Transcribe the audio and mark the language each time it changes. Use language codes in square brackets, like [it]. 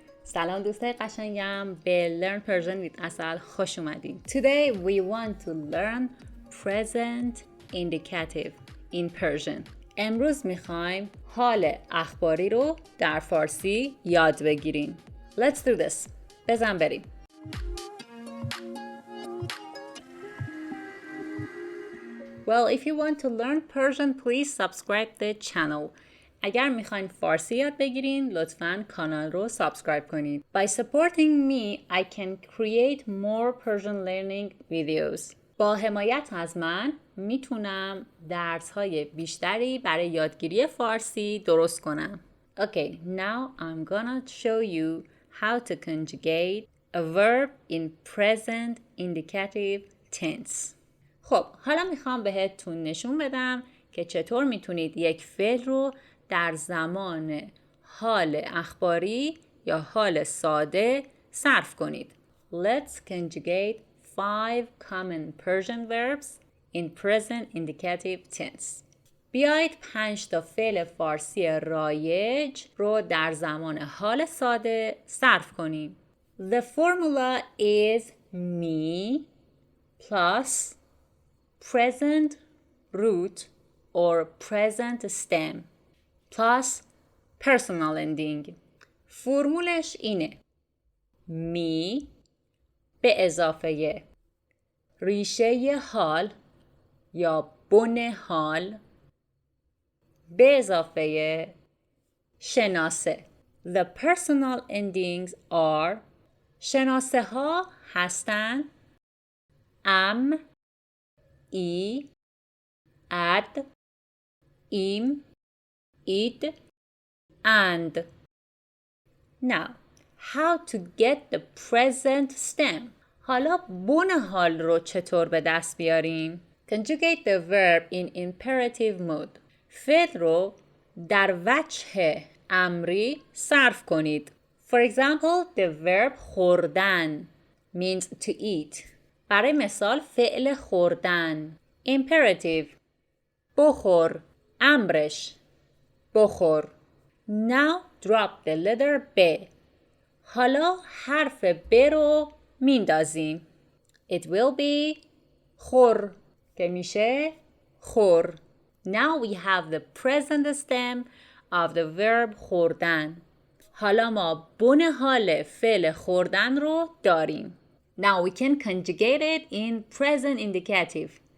[fa] سلام دوستای قشنگم، به Learn Persian with Asal خوش اومدین. [en] Today we want to learn present indicative in Persian. [fa] امروز میخوایم حال اخباری رو در فارسی یاد بگیریم. [en] Let's do this. [fa] بزن بریم. [en] Well, if you want to learn Persian, please subscribe the channel. [fa] اگر میخواین فارسی یاد بگیرین، لطفاً کانال رو سابسکرایب کنید. [en] By supporting me, I can create more Persian learning videos. [fa] با حمایت از من میتونم درس‌های بیشتری برای یادگیری فارسی درست کنم. [en] Okay, now I'm gonna show you how to conjugate a verb in present indicative tense. [fa] خب حالا میخوام بهتون نشون بدم که چطور میتونید یک فعل رو در زمان حال اخباری یا حال ساده صرف کنید. [en] Let's conjugate 5 common Persian verbs in present indicative tense. [fa] بیایید 5 تا فعل فارسی رایج رو در زمان حال ساده صرف کنیم. [en] The formula is me plus present root or present stem plus personal ending. [fa] فرمولش اینه: می به اضافه ریشه حال یا بن حال به اضافه شناسه. [en] The personal endings are [fa] شناسه ها هستند ام، ای، اد، ایم، اید and. [en] Now, how to get the present stem? [fa] حالا بن حال رو چطور به دست بیاریم؟ [en] Conjugate the verb in imperative mode. [fa] فعل رو در وجه امری صرف کنید. [en] For example, the verb khordan means to eat. [fa] برای مثال فعل خوردن. Imperative بخور، امرش بخور. [en] Now drop the letter B. [fa] حالا حرف ب رو میندازیم. [en] It will be [fa] خور که میشه خور. [en] Now we have the present stem of the verb خوردن. [fa] حالا ما بن حال فعل خوردن رو داریم. [en] Now we can conjugate it in present indicative.